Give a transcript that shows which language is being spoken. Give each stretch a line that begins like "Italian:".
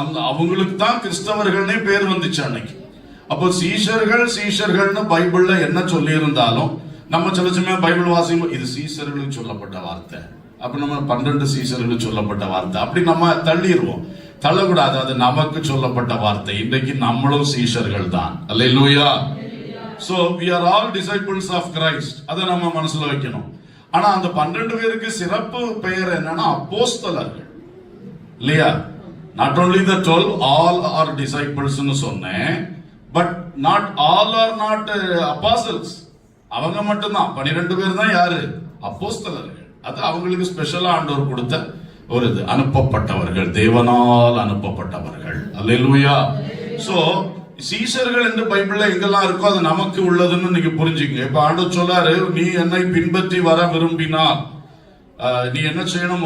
Tamil: அவங்களுக்கு தான் கிறிஸ்தவர்கள்னே பேர் வந்துச்சு அன்னைக்கு. அப்போ சீஷர்கள்னு பைபிள்ல என்ன சொல்லி இருந்தாலும் நம்ம சில சமயம் பைபிள் வாசிக்கும் இது சீஷர்களுக்கு சொல்லப்பட்ட வார்த்தை, அப்ப நம்ம 12 சீஷர்களுக்கு சொல்லப்பட்ட வார்த்தை அப்படி நம்ம தள்ளிடுவோம். தள்ளக்கூடாது, அது நமக்கு சொல்லப்பட்ட வார்த்தை. இன்றைக்கு நம்மளும் சீஷர்கள் தான். அல்லேலூயா.
English: So we are all disciples of Christ.
Tamil: அதை நம்ம மனசுல வைக்கணும். ஆனா அந்த 12 பேருக்கு சிறப்பு பெயர் என்னன்னா அப்போஸ்தலர்கள் இல்லையா?
English: Not only the 12, all are disciples
Tamil: னு சொன்னேன்.
English: But not all are not apostles.
Tamil: அவங்க மட்டும்தான் 12 பேர் தான் யாரு? அப்போஸ்தலர்கள். அது அவங்களுக்கு ஸ்பெஷலா ஆண்டவர் கொடுத்த ஒரு இது, அனுப்பப்பட்டவர்கள், தேவனால் அனுப்பப்பட்டவர்கள். அல்லேலூயா. சோ சீஷர்கள் என்று பைபிள்ல எங்கெல்லாம் இருக்கோ அது நமக்கு உள்ளதுன்னு நீங்க புரிஞ்சுங்க. இப்ப ஆண்டவர் சொல்லாரு, நீ என்னை பின்பற்றி வர விரும்பினால் நீ என்ன செய்யணும்?